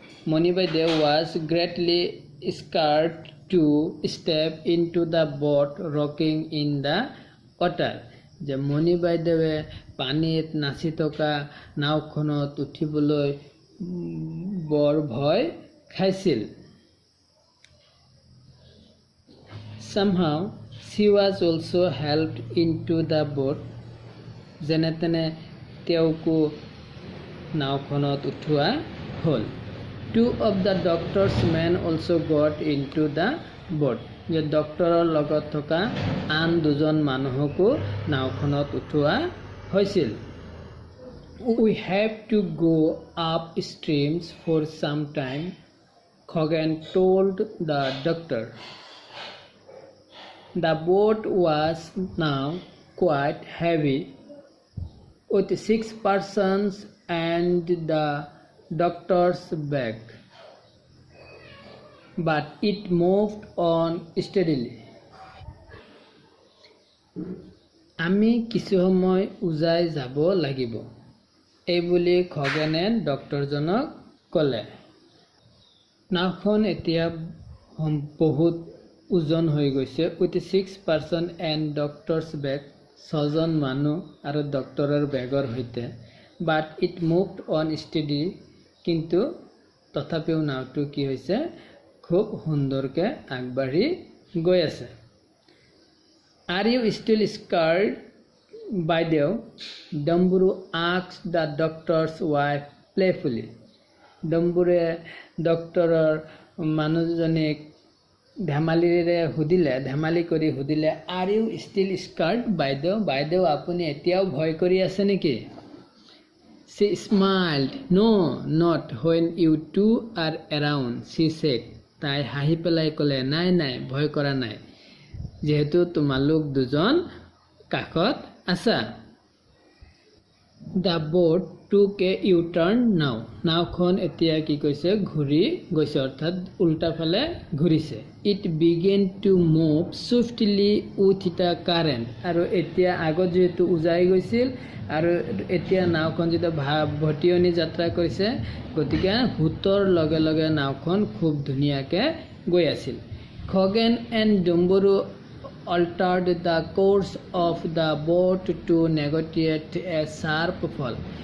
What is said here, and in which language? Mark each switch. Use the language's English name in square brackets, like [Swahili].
[English] মণি বাইদেউ was greatly scared to step into the boat rocking in the water [Assamese] যে মণি বাইদেৱে পানীত নাচি থকা নাওখনত উঠিবলৈ বৰ ভয় খাইছিল [English] Somehow she was also helped into the boat. [Assamese] যেনে তেনে তেওঁকো নাওখনত উঠোৱা হ'ল. [English] 2 of the doctor's men also got into the boat. [Assamese] যে ডক্টৰৰ লগত থকা আন দুজন মানুহকো নাওখনত উঠোৱা হৈছিল. [English] We have to go upstream for some time, Khoghan told the doctor. The boat was now quite heavy, with 6 persons and the doctor's bag, but it moved on steadily. [Assamese] আমি কিছু সময় উজাই যাব লাগিব, এই বুলি খগেনে ডক্টৰজনক ক'লে. নাওখন এতিয়া বহুত ওজন হৈ গৈছে. [English] with 6 person and doctor's bag, [Assamese] 6জন মানুহ আৰু ডক্টৰৰ বেগৰ সৈতে. [English] but it moved on steady, [Assamese] কিন্তু তথাপিও নাওটো কি হৈছে, খুব সুন্দৰকৈ আগবাঢ়ি গৈ আছে. [English] Are you still scared বাইদেউ? Dambaru asked the doctor's wife playfully. [Assamese] ডম্বৰুৱে ডক্টৰৰ মানুহজনীক ধেমালি কৰি সুধিলে, [English] Are you still scared বাইদেউ? [Assamese] বাইদেউ আপুনি এতিয়াও ভয় কৰি আছে নেকি? [English] She smiled. No, not when you two are around, she said. [Assamese] তাই হাঁহি পেলাই ক'লে, নাই ভয় কৰা নাই, যিহেতু তোমালোক দুজন কাষত আছা. [English] The boat took a U-turn now. [Assamese] নাওখন এতিয়া কি কৈছে, ঘূৰি গৈছে, অৰ্থাৎ উল্টা ফালে ঘূৰিছে. [English] It began to move swiftly with the current. [Assamese] আৰু এতিয়া আগত যিহেতু উজাই গৈছিল আৰু এতিয়া নাওখন যেতিয়া ভটিয়নি যাত্ৰা কৰিছে, গতিকে সোঁতৰ লগে লগে নাওখন খুব ধুনীয়াকৈ গৈ আছিল. [English] Khoghan and Domburu altered the course of the boat to negotiate a sharp fall.